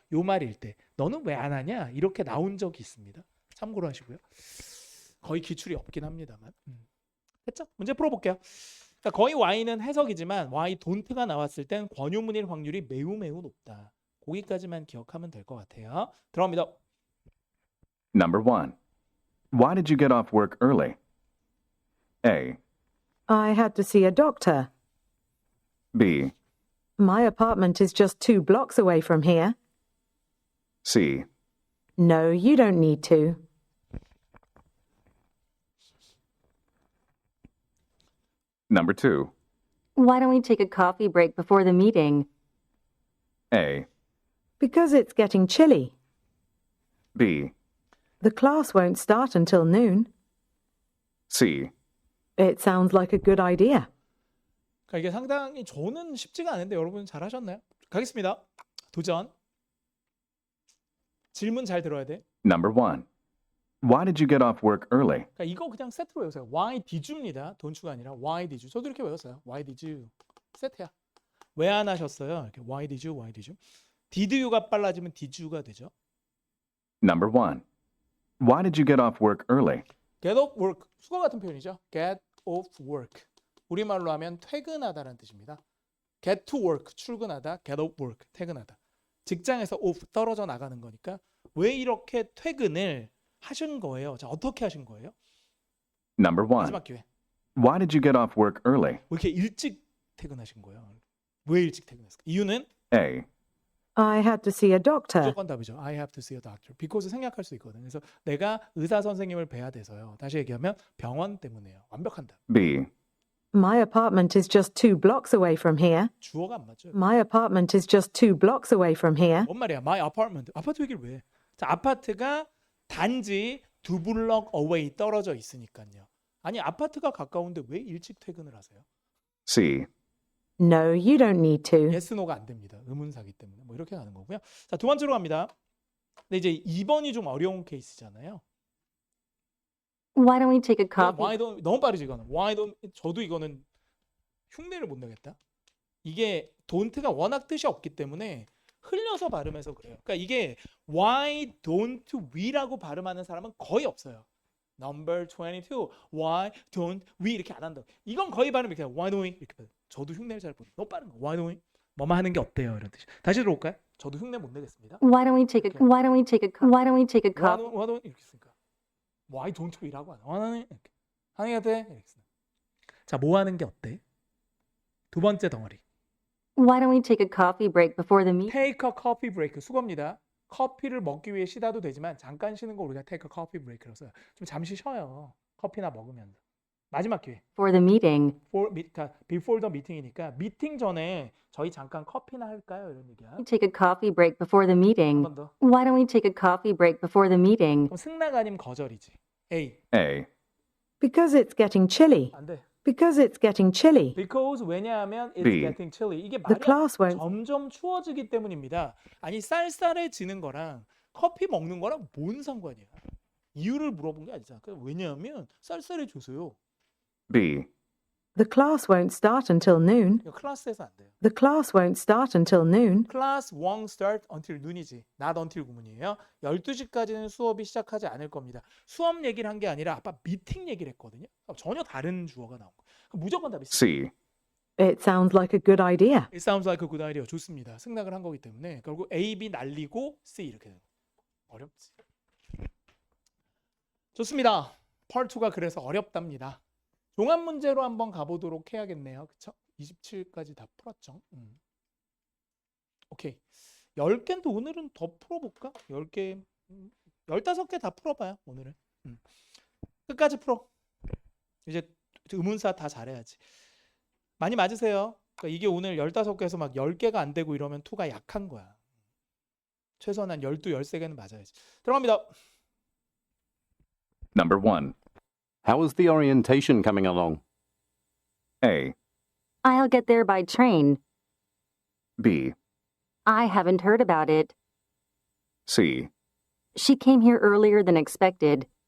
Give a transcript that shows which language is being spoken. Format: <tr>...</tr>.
<ko>요 말일 때 너는 왜 안 하냐? 이렇게 나온 적이 있습니다. 참고로 하시고요. 거의 기출이 없긴 합니다만. 됐죠? 문제 풀어볼게요. 그러니까 거의 Y는 해석이지만 Y don't가 나왔을 땐 권유문일 확률이 매우 높다. 거기까지만 기억하면 될 것 같아요. 들어갑니다.</ko> <en>Number 1. Why did you get off work early? A. I had to see a doctor. B. My apartment is just 2 blocks away from here. C. No, you don't need to. Number 2. Why don't we take a coffee break before the meeting? A, Because it's getting chilly. B, The class won't start until noon. C, It sounds like a good idea.</en> <ko>그러니까 이게 상당히 저는 쉽지가 않은데 여러분 잘하셨나요? 가겠습니다. 도전. 질문 잘 들어야 돼.</ko> <en>Number 1. Why did you get off work early?</en> <ko>그러니까 이거 그냥 세트로 외우세요.</ko> <en>Why did you</en> <ko>입니다.</ko> <en>don't you가 아니라 why did you.</en> <ko>저도 이렇게 외웠어요.</ko> <en>Why did you.</en> <ko>세트야. 왜 안 하셨어요?</ko> <en>이렇게 why did you, why did you. did you가</en> <ko>빨라지면</ko> <en>did you가 되죠. Number 1. Why did you get off work early? get off work.</en> <ko>수거 같은 표현이죠.</ko> <en>get off work.</en> <ko>우리말로 하면 퇴근하다라는 뜻입니다.</ko> <en>get to work.</en> <ko>출근하다.</ko> <en>get off work.</en> <ko>퇴근하다. 직장에서 off 떨어져 나가는 거니까 왜 이렇게 퇴근을 하신 거예요? 자, 어떻게 하신 거예요?</ko> <en>Number 1.</en> <ko>마지막 기회.</ko> <en>Why did you get off work early?</en> <ko>왜 이렇게 일찍 퇴근하신 거예요? 왜 일찍 퇴근했을까? 이유는</ko> <en>A, I had to see a doctor.</en> <ko>무조건 답이죠.</ko> <en>I have to see a doctor.</en> <ko>because 생략할 수 있거든요. 그래서 내가 의사 선생님을 뵈야 돼서요. 다시 얘기하면 병원 때문에요. 완벽한 답.</ko> <en>B, My apartment is just 2 blocks away from here.</en> <ko>주어가 안 맞죠?</ko> <en>My apartment is just 2 blocks away from here.</en> <ko>뭔 말이야?</ko> <en>My apartment.</en> <ko>아파트 얘기를 왜? 자, 아파트가 단지 2블럭 away 떨어져 있으니까요. 아니, 아파트가 가까운데 왜 일찍 퇴근을 하세요?</ko> <en>C, No, you don't need to.</en> <ko>yes, no가 안 됩니다. 의문사기 때문에. 뭐 이렇게 가는 거고요. 자, 두 번째로 갑니다. 근데 이제 2번이 좀 어려운 케이스잖아요.</ko> <en>Why don't we take a coffee? why don't</en> <ko>너무 빠르지 이거는. why don't 저도 이거는 흉내를 못 내겠다. 이게 don't가 워낙 뜻이 없기 때문에 흘려서 발음해서 그래요. 그러니까 이게 why don't we라고 발음하는 사람은 거의 없어요.</ko> <en>Number 22. Why don't we</en> <ko>이렇게 안 한다. 이건 거의 발음 이렇게</ko> <en>why don't we</en> <ko>이렇게 발음. 저도 흉내를 잘 못. 너무 빠른 거.</ko> <en>Why don't we?</en> <ko>뭐만 하는 게 어때요? 이런 뜻이. 다시 들어볼까요? 저도 흉내 못 내겠습니다.</ko> <en>Why don't we take a Why don't we take a Why don't we take a coffee? why don't</en> <ko>이렇게 쓰니까</ko> <en>why don't we라고 하나?</en> <ko>why don't we? 이렇게 하는 게 어때? 이렇게 쓰는. 자, 뭐 하는 게 어때? 두 번째 덩어리.</ko> <en>Why don't we take a coffee break before the meeting? Take a coffee break.</en> <ko>수고입니다. 커피를 먹기 위해 쉬다도 되지만 잠깐 쉬는 거 우리가 take a coffee break라고 써요. 좀 잠시 쉬어요. 커피나 먹으면서. 마지막 기회.</ko> <en>For the meeting.</en> <ko>before the meeting이니까 미팅 전에 저희 잠깐 커피나 할까요? 이런 얘기야.</ko> <en>Take a coffee break before the</en> <ko>한</ko> <en>meeting.</en> <ko>번 더.</ko> <en>Why don't we take a coffee break before the meeting?</en> <ko>그럼 승낙 아니면 거절이지.</ko> <en>A. A, Because it's getting chilly.</en> <ko>안 돼.</ko> <en>Because it's getting chilly. Because</en> <ko>왜냐하면</ko> <en>it's B. getting chilly.</en> <ko>이게</ko> <en>The</en> <ko>말이</ko> <en>class won't.</en> <ko>점점 추워지기 때문입니다. 아니 쌀쌀해지는 거랑 커피 먹는 거랑 뭔 상관이야? 이유를 물어본 게 아니잖아. 왜냐하면 쌀쌀해져서요.</ko> <en>B, The class won't start until noon.</en> <ko>이거 클래스에서 안 돼요.</ko> <en>The class won't start until noon. Class won't start until noon이지. Not until</en> <ko>구문이에요. 12시까지는 수업이 시작하지 않을 겁니다. 수업 얘기를 한 게 아니라 아까 미팅 얘기를 했거든요. 전혀 다른 주어가 나온 거예요. 그럼 무조건 답이 있어요. C, It sounds like a good idea. It sounds like a good idea. 좋습니다. 승낙을 한 거기 때문에 결국 A, B 날리고 C 이렇게 되는 거예요. 어렵지. 좋습니다. Part 2가 그래서 어렵답니다. 종합 문제로 한번 가보도록 해야겠네요. 그쵸? 27까지 다 풀었죠. 오케이. 10개인데 오늘은 더 풀어볼까? 10개, 15개 다 풀어봐요. 오늘은. 끝까지 풀어. 이제 의문사 다 잘해야지. 많이 맞으세요. 그러니까 이게 오늘 15개에서 막 10개가 안 되고 이러면 2가 약한 거야. 최소한 한 12, 13개는 맞아야지. 들어갑니다.</ko> <en>Number 1. How is the orientation coming along? A, I'll get there by train. B, I haven't heard about it. C, She came here earlier than expected.</en>